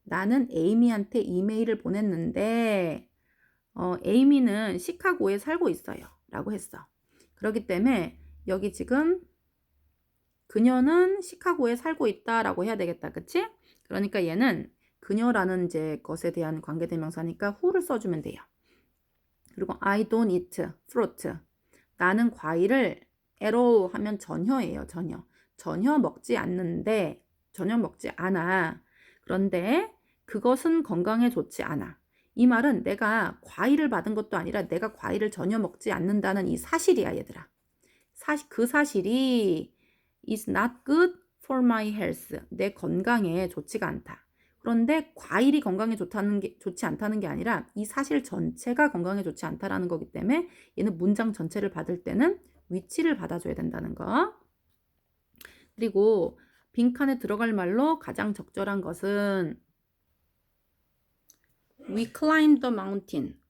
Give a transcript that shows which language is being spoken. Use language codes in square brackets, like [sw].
[ko] 나는 에이미한테 이메일을 보냈는데 에이미는 시카고에 살고 있어요. 라고 했어. 그렇기 때문에 여기 지금 그녀는 시카고에 살고 있다라고 해야 되겠다. 그치? 그러니까 얘는 그녀라는 이제 것에 대한 관계대명사니까 who를 써주면 돼요. [en] 그리고 I don't eat fruit. [ko] 나는 과일을 [en] at all [ko] 하면 전혀예요. 전혀 먹지 않는데 전혀 먹지 않아. 그런데 그것은 건강에 좋지 않아. 이 말은 내가 과일을 받은 것도 아니라 내가 과일을 전혀 먹지 않는다는 이 사실이야, 얘들아. 그 사실이 [en] is not good for my health. [ko] 내 건강에 좋지가 않다. 그런데 과일이 건강에 좋지 않다는 게 아니라 이 사실 전체가 건강에 좋지 않다라는 거기 때문에 얘는 문장 전체를 받을 때는 위치를 받아줘야 된다는 거. 그리고 빈칸에 들어갈 말로 가장 적절한 것은 [en] We climbed the mountain.